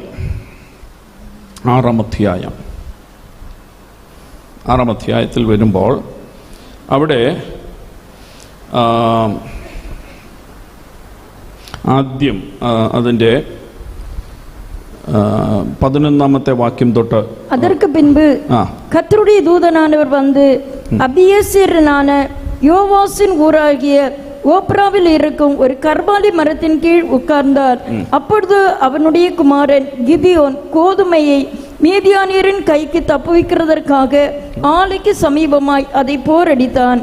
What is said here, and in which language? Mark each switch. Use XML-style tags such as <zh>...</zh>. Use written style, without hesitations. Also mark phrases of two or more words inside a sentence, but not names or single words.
<ml>6-ാം അധ്യായത്തിൽ വരുമ്പോൾ അവിടെ ആദ്യം അതിൻ്റെ 11ാമത്തെ വാക്യം തൊട്ട്,</ml> <ta>அதற்கு பின்பு கர்த்தருடைய தூதனானவர் வந்து அபியேசேரனான யோவாசின் ஊராகிய ஓப்ராவில் இருக்கும் ஒரு கர்வாலி மரத்தின் கீழ் உட்கார்ந்தார். அப்பொழுது அவனுடைய குமாரன் கிதியோன் கோதுமையை மீதியானியரின் கைக்கு தப்புவிக்கிறதற்காக ஆலைக்கு சமீபமாய் அதை போரடித்தான்.</ta>